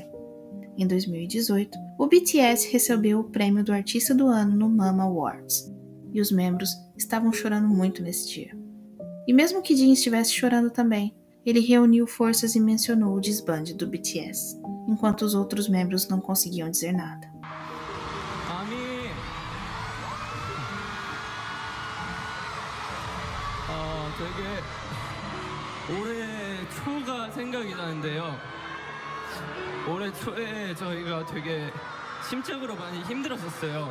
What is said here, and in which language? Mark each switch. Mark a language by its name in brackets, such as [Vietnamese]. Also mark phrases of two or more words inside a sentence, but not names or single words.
[Portuguese] Em 2018, o BTS recebeu o prêmio do Artista do Ano no Mama Awards, e os membros estavam chorando muito nesse dia. E mesmo que Jin estivesse chorando também, ele reuniu forças e mencionou o desbande do BTS, enquanto os outros membros não conseguiam dizer nada. [Korean] 되게 올해 초가 생각이 나는데요. 올해 초에 저희가 되게 심적으로 많이 힘들었었어요.